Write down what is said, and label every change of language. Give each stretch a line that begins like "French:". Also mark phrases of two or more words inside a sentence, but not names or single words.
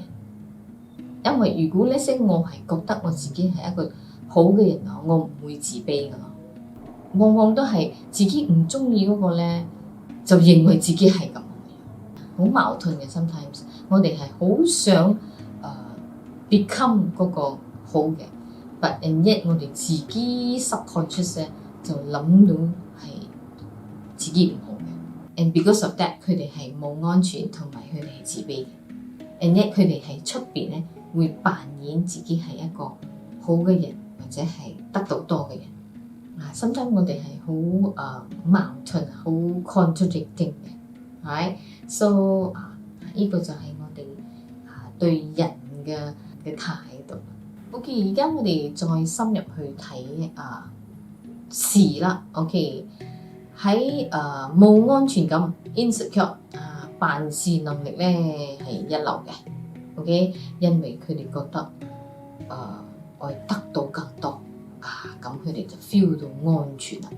Cantonese: 因為如果呢些我係覺得我自己係一個好嘅人我唔會自卑噶咯。往往都係自己唔中意嗰個咧，就認為自己係咁，好矛盾嘅。Sometimes 我哋係好想 become 嗰個好嘅 ，
English: but and yet
Cantonese: 我哋自己 subconscious 咧就諗到係自己唔好嘅 ，
English: and because of that
Cantonese: 佢哋係冇安全同埋佢哋係自卑嘅 ，
English: and yet
Cantonese: 佢哋喺出邊咧會扮演自己係一個好嘅人或者係得到多嘅人。sometimes 我哋係好矛盾、好 contradicting 嘅，right？So 呢個就係我哋對人嘅態度。OK， 而家我哋再深入去睇事啦。OK， 喺冇安全感 insecure 辦事能力咧係一流嘅。OK， 因為佢哋覺得我得到更多咁佢哋就 feel 到安全啦。